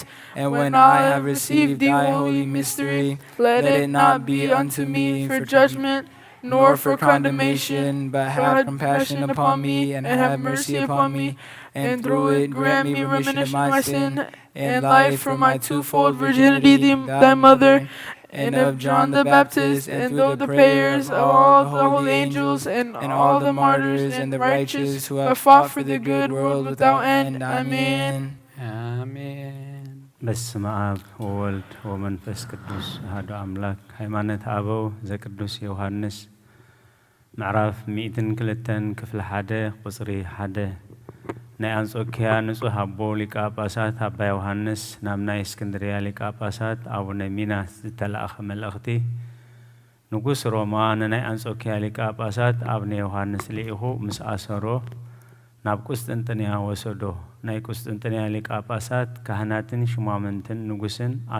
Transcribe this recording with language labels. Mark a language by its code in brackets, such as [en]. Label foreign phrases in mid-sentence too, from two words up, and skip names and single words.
[en] And when I have received thy holy mystery, let it not be unto me for judgment, nor for condemnation, but have compassion upon me and have mercy upon me, and through it grant me remission of my sin and life from my twofold virginity, thy mother, and of John the Baptist, and through the prayers of all the holy angels and all the martyrs and the righteous who have fought for the good world without end. Amen. Amen. [gez] በስመ አብ ወወልድ ወመንፈስ ቅዱስ አሐዱ አምላክ። [ti] ሃይማኖት አበው ዘቅዱስ ዮሐንስ ምዕራፍ 102 ክፍል 1 ቁጽሪ 1 ናይ አንጾኪያ ንጹሕ አቦ ሊቀ ጳጳሳት አባ ዮሐንስ ናብ ናይ እስክንድርያ ሊቀ ጳጳሳት አቡነ ሚናስ ዝተላእኸ መልእኽቲ ንጉስ ሮማ ንናይ አንጾኪያ ሊቀ ጳጳሳት አቡነ ዮሐንስ ሊኢኹ ምስ አሰሮ ናብ ቁስጥንጥንያ ወሰዶ። ናይ ቁስጥንጥንያ ሊቀ ጳጳሳት ካህናትን ሽማምንትን ንጉስን ኣብ